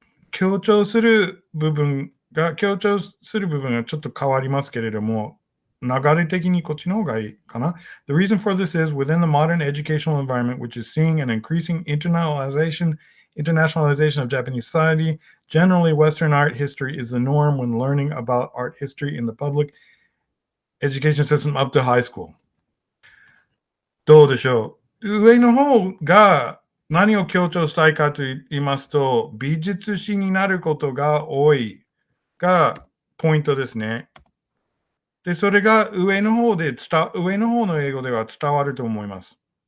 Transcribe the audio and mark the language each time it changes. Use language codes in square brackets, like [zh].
[ja] 強調する部分がちょっと変わりますけれども、流れ的にこっちの方がいいかな。 [en] The reason for this is within the modern educational environment, which is seeing an increasing internationalization of Japanese society, generally Western art history is the norm when learning about art history in the public education system up to high school. [ja] どうでしょう。上の方が何を強調したいかと言いますと、美術史になることが多いがポイントですね。で、それが上の方の英語では伝わると思います。